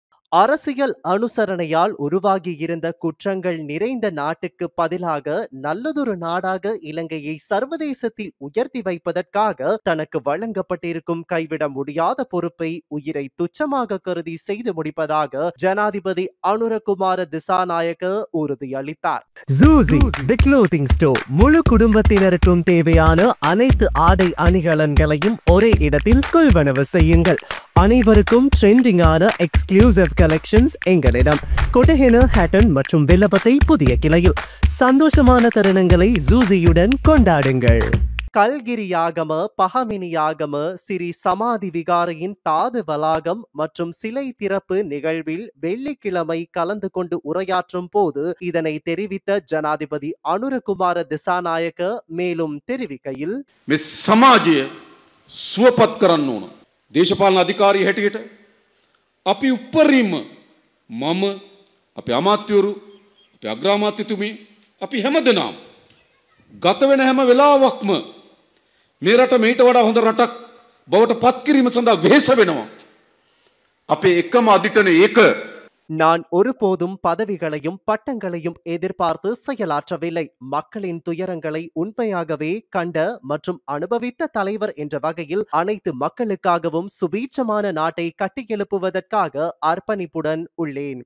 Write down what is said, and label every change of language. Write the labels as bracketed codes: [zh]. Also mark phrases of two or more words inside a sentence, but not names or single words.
[ta] அரசியல் அனுசரணையால் உருவாகியிருந்த குற்றங்கள் நிறைந்த நாட்டுக்கு பதிலாக நல்லதொரு நாடாக இலங்கையை சர்வதேசத்தில் உயர்த்தி வைப்பதற்காக தனக்கு வழங்கப்பட்டிருக்கும் கைவிட முடியாத பொறுப்பை உயிரை துச்சமாக கருதி செய்து முடிப்பதாக ஜனாதிபதி அனுரகுமார திசாநாயக்க உறுதியளித்தார். [en] Zuzi, the clothing store. [ta] முழு குடும்பத்தினருக்கும் தேவையான அனைத்து ஆடை அணிகலன்களையும் ஒரே இடத்தில் கொள்வனவு செய்யுங்கள். அனைவருக்கும் ட்ரெண்டிங்கான [en] exclusive collections [ta] எங்களிடம். கொட்டஹென, ஹேட்டன் மற்றும் வில்லபத்தை புதிய கிளையில். சந்தோஷமான தருணங்களை ஜூசியுடன் கொண்டாடுங்கள். கல்கிரியாகம, பகமினியாகம, சிறி சமாதி விகாரையின் தாது வளாகம் மற்றும் சிலை திறப்பு நிகழ்வில் வெள்ளிக்கிழமை கலந்து கொண்டு உரையாற்றும் போது இதனை தெரிவித்த ஜனாதிபதி அனுரகுமார திசாநாயக்க மேலும் தெரிவிக்கையில், [si] සමාජය සුවපත් කරන්න ඕන. දේශපාලන අධිකාරිය හැටියට අපි උපරිම මම අපේ අමාත්‍යවරු අපේ අග්‍රාමාත්‍යතුමී අපි හැමදෙනාම ගත වෙන හැම වෙලාවක්ම මේ රට මේට වඩා හොඳ රටක් බවට පත් කිරීම සඳහා වෙහෙස වෙනවා. අපේ එකම අදිටනේ ඒක. [ta] நான் ஒருபோதும் பதவிகளையும் பட்டங்களையும் எதிர்பார்த்து செயலாற்றவில்லை. மக்களின் துயரங்களை உண்மையாகவே கண்ட மற்றும் அனுபவித்த தலைவர் என்ற வகையில் அனைத்து மக்களுக்காகவும் சுபீட்சமான நாட்டை கட்டியெழுப்புவதற்காக அர்ப்பணிப்புடன் உள்ளேன்.